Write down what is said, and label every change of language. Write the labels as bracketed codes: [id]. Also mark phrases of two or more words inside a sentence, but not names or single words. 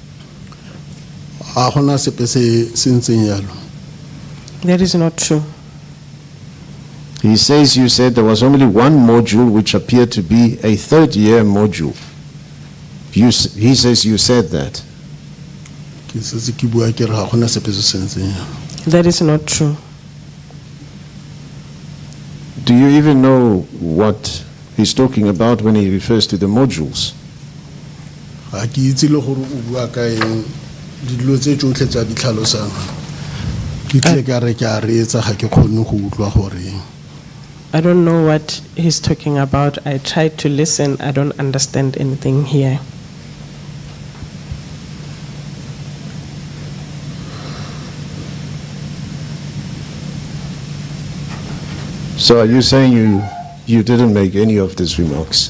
[en] That is not true. He says you said there was only one module which appeared to be a third year module. He says you said that. [tn] Ke setse ke bua ke re ga gona sepe se sentseng. [en] That is not true. Do you even know what he's talking about when he refers to the modules? [tn] Ga ke itse le gore o bua ka eng dilo tse tsotlhe tsa di tlhalosang. Ke tle ka re ke a reetsa ga ke kgone go utlwa gore. [en] I don't know what he's talking about. I tried to listen. I don't understand anything here. So are you saying you didn't make any of these remarks?